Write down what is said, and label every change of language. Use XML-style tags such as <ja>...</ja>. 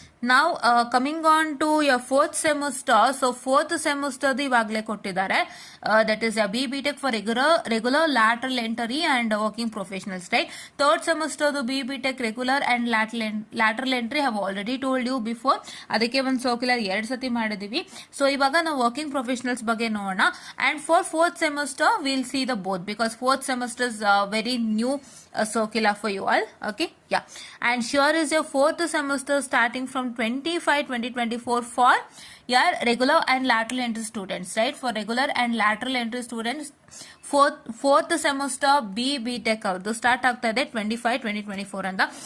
<en>Now coming on to your fourth semester. So fourth semester</en> <kn>ಇವಾಗಲೇ ಕೊಟ್ಟಿದ್ದಾರೆ,</kn> <en>that is a BTech for regular lateral entry and working professionals, right? Third semester the BTech regular and lateral entry have already told you before,</en> <kn>ಅದಕ್ಕೆ ಒಂದು circular 2 ಸತಿ ಮಾಡಿದೀವಿ. So ಇವಾಗ ನಾವು working professionals ಬಗ್ಗೆ ನೋಡೋಣ.</kn> <en>and for fourth semester we'll see the both, because fourth semester is very new circular for you all. Okay, yeah. And here is your fourth semester starting from 25/2024 for your regular and lateral entry students, right? For regular and lateral entry students, fourth semester BTech</en> <kn>ಅವ್ರದ್ದು start ಆಗ್ತಾ ಇದೆ 25/2024 ಅಂತ.</kn>